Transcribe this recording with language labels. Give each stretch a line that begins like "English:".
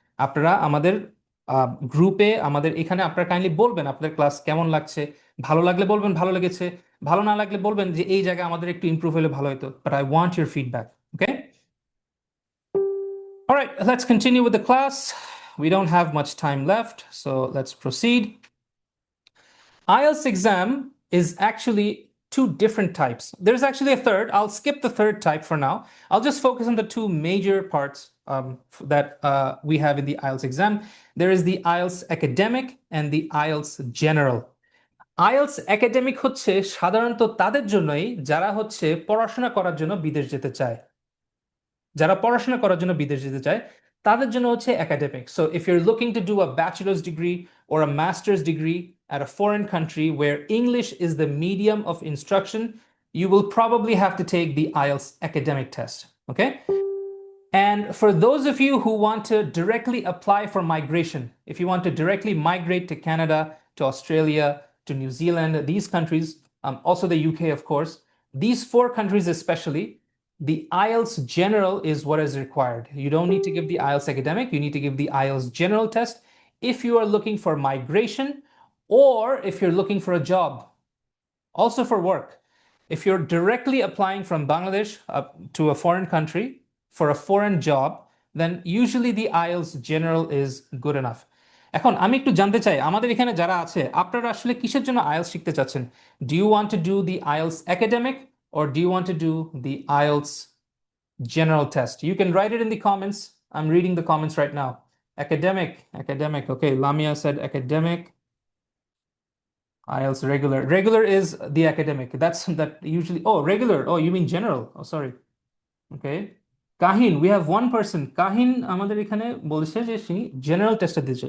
Bangla: আপনারা আমাদের গ্রুপে আমাদের এখানে আপনারা কাইন্ডলি বলবেন আপনাদের ক্লাস কেমন লাগছে, ভালো লাগলে বলবেন ভালো লেগেছে, ভালো না লাগলে বলবেন যে এই জায়গায় আমাদের একটু ইমপ্রুভ হলে ভালো হতো,
English: But I want your feedback. Okay, alright, let's continue with the class. We don't have much time left, so let's proceed. IELTS exam is actually 2 different types. There's actually a third. I'll skip the third type for now. I'll just focus on the 2 major parts that we have in the IELTS exam. There is the IELTS academic and the IELTS general.
Bangla: IELTS academic হচ্ছে সাধারণত তাদের জন্যই যারা হচ্ছে পড়াশোনা করার জন্য বিদেশ যেতে চায়, যারা পড়াশোনা করার জন্য বিদেশ যেতে চায় তাদের জন্য হচ্ছে academic.
English: So if you are looking to do a bachelor's degree or a master's degree at a foreign country where English is the medium of instruction, you will probably have to take the IELTS academic test, okay? And for those of you who want to directly apply for migration, if you want to directly migrate to Canada, to Australia, to New Zealand, these countries, also the UK, of course, these 4 countries especially, the IELTS general is what is required. You don't need to give the IELTS academic, you need to give the IELTS general test if you are looking for migration or if you're looking for a job, also for work. If you're directly applying from Bangladesh to a foreign country for a foreign job, then usually the IELTS general is good enough.
Bangla: এখন আমি একটু জানতে চাই আমাদের এখানে যারা আছে আপনারা আসলে কিসের জন্য আইএলটিএস শিখতে চাচ্ছেন?
English: Do you want to do the IELTS academic or do you want to do the IELTS general test? You can write it in the comments. I'm reading the comments right now. Academic. Okay, Lamia said academic. IELTS regular. Regular is the academic. That's that usually. Oh, regular. Oh, you mean general? Oh, sorry. Okay. Kahin, we have one person.
Bangla: Kahin আমাদের এখানে বলেছে যে she general test দিয়েছে.